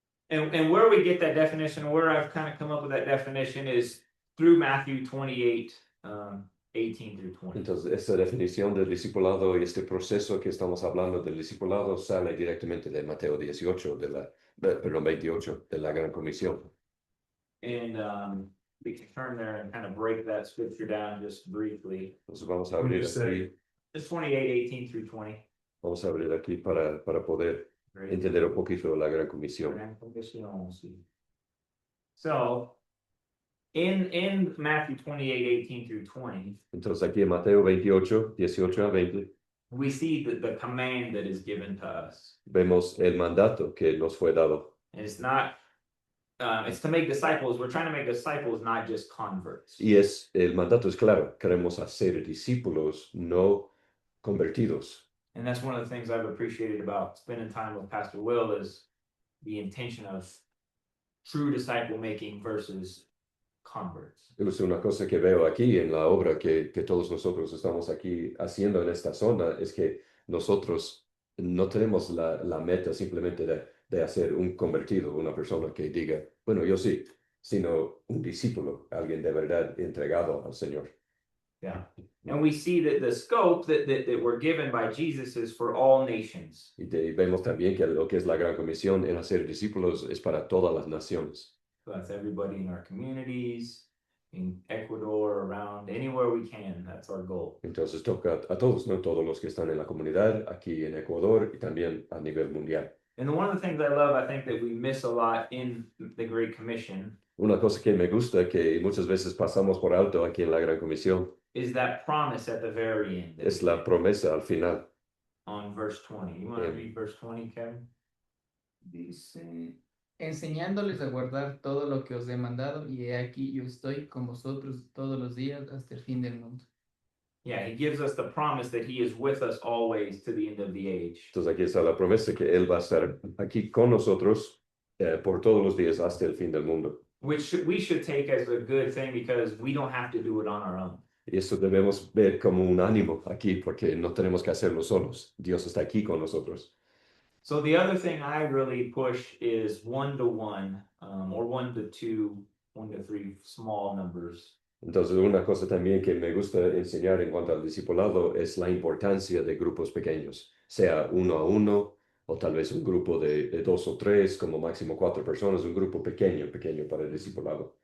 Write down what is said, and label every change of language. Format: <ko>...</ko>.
<en>And where we get that definition, where I've kind of come up with that definition is through Matthew 28, 18 through 20.</en> <es>Entonces, esa definición del discipulado y este proceso que estamos hablando del discipulado sale directamente de Mateo 18, perdón, 28, de la Gran Comisión.</es> <en>And we can turn there and kind of break that scripture down just briefly.</en> <es>Entonces, vamos a abrir aquí.</es> <en>It's 28, 18 through 20.</en> <es>Vamos a abrir aquí para poder entender un poquito la Gran Comisión. Gran Comisión, sí.</es> <en>So, in Matthew 28, 18 through 20,</en> <es>Entonces, aquí en Mateo 28, 18 a 20,</es> <en>we see the command that is given to us.</en> <es>vemos el mandato que nos fue dado.</es> <en>And it's not, it's to make disciples. We're trying to make disciples, not just converts.</en> <es>Y el mandato es claro, queremos hacer discípulos, no convertidos.</es> <en>And that's one of the things I've appreciated about spending time with Pastor Will is the intention of true disciple making versus converts.</en> <es>Es una cosa que veo aquí en la obra que todos nosotros estamos aquí haciendo en esta zona, es que nosotros no tenemos la meta simplemente de hacer un convertido, una persona que diga, bueno, yo sí, sino un discípulo, alguien de verdad entregado al Señor.</es> <en>Yeah. And we see that the scope that we're given by Jesus is for all nations.</en> <es>Y vemos también que lo que es la gran comisión en hacer discípulos es para todas las naciones.</es> <en>So that's everybody in our communities, in Ecuador, around, anywhere we can. That's our goal.</en> <es>Entonces toca a todos, ¿no? Todos los que están en la comunidad, aquí en Ecuador y también a nivel mundial.</es> <en>And one of the things I love, I think that we miss a lot in the Great Commission.</en> <es>Una cosa que me gusta, que muchas veces pasamos por alto aquí en la Gran Comisión,</es> <en>is that promise at the very end.</en> <es>es la promesa al final.</es> <en>On verse 20. You want to read verse 20, Kevin?</en> <es>Dice, enseñándoles a guardar todo lo que os he mandado, y he aquí yo estoy con vosotros todos los días hasta el fin del mundo.</es> <en>Yeah, he gives us the promise that he is with us always to the end of the age.</en> <es>Entonces aquí está la promesa que Él va a estar aquí con nosotros por todos los días hasta el fin del mundo.</es> <en>Which we should take as a good thing because we don't have to do it on our own.</en> <es>Y eso debemos ver como un ánimo aquí porque no tenemos que hacerlo solos. Dios está aquí con nosotros.</es> <en>So the other thing I really push is 1-to-1 or 1-to-2, 1-to-3 small numbers.</en> <es>Entonces, una cosa también que me gusta enseñar en cuanto al discipulado es la importancia de grupos pequeños, sea 1-a-1 o tal vez un grupo de 2 o 3, como máximo 4 personas, un grupo pequeño para el discipulado.</es>